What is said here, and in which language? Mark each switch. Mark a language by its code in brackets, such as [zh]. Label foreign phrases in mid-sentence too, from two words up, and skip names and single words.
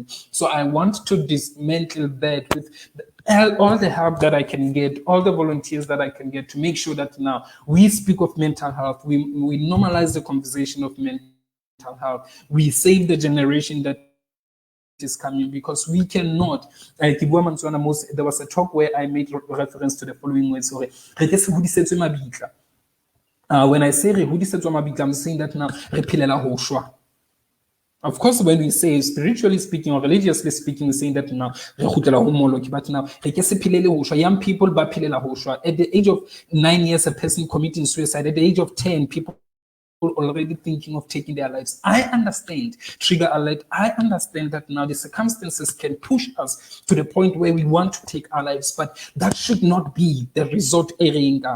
[en] So I want to dismantle that with all the help that I can get, all the volunteers that I can get, to make sure that now we speak of mental health, we normalize the conversation of mental health, we save the generation that is coming, because we cannot. There was a talk where I made reference to the following words. When I say [st] re hodisetswa mabitla, [en] I'm saying that now [st] re phelela ho shwa. [en] Of course, when we say spiritually speaking or religiously speaking, we're saying that now [st] re kgutlela ho moloki, [en] but now [st] re ke se phelele ho shwa. [en] Young people [st] ba phelela ho shwa. [en] At the age of 9 years, a person committing suicide. At the age of 10, people already thinking of taking their lives. I understand, trigger alert. I understand that now the circumstances can push us to the point where we want to take our lives, but that should not be the result area.